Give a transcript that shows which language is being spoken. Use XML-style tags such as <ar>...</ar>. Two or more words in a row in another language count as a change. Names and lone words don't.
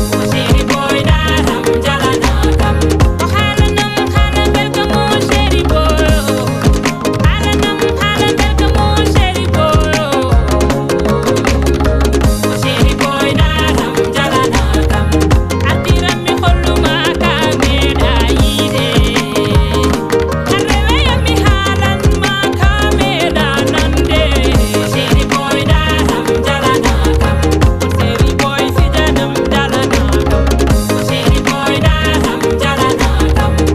<fr>Chéri boy,</fr> <ff>daram jalana kam. O halanam, halan belka mo,</ff> <fr>chéri boy.</fr> <ff>Halanam, halan belka mo,</ff> <fr>chéri boy. Chéri boy,</fr> <ff>daram jalana kam. Artiram mi holluma ka meɗa yide. Arreweya mi halan ma ka meɗa nande.</ff> <fr>Chéri boy,</fr> <ff>daram jalana kam.</ff> <fr>Chéri boy,</fr> <ff>fijanam jalana kam.</ff> <fr>Chéri boy,</fr> <ff>daram jalana kam.</ff>